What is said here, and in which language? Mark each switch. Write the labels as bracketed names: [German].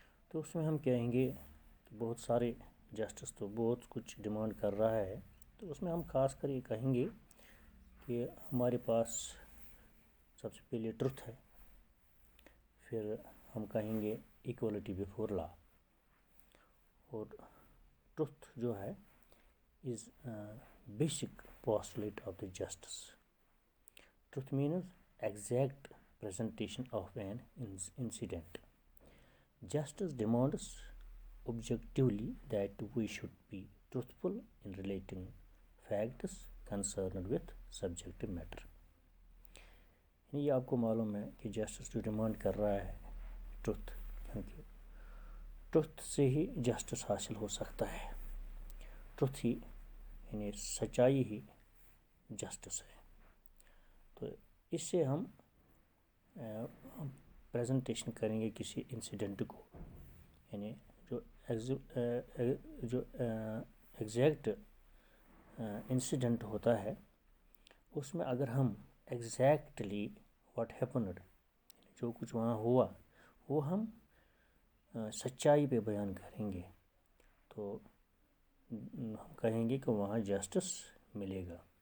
[Urdu] تو اس میں ہم کہیں گے کہ بہت سارے جسٹس تو بہت کچھ ڈیمانڈ کر رہا ہے، تو اس میں ہم خاص کر یہ کہیں گے کہ ہمارے پاس سب سے پہلے ٹروتھ ہے، پھر ہم کہیں گے [English] Equality before law. اور truth جو ہے is basic postulate of the justice. Truth means exact presentation of an incident. Justice demands objectively that we should be truthful in relating facts concerned with subject matter. [Urdu] یعنی یہ آپ کو معلوم ہے کہ جسٹس جو ڈیمانڈ کر رہا ہے ٹروتھ، کیونکہ ٹروتھ سے ہی جسٹس حاصل ہو سکتا ہے. ٹروتھ ہی یعنی سچائی ہی جسٹس ہے. تو اس سے ہم پریزنٹیشن کریں گے کسی انسیڈنٹ کو، یعنی جو ایگزیکٹ انسیڈنٹ ہوتا ہے اس میں اگر ہم [English] exactly what happened, [Urdu] جو کچھ وہاں ہوا وہ ہم سچائی پہ بیان کریں گے، تو ہم کہیں گے کہ وہاں جسٹس ملے گا.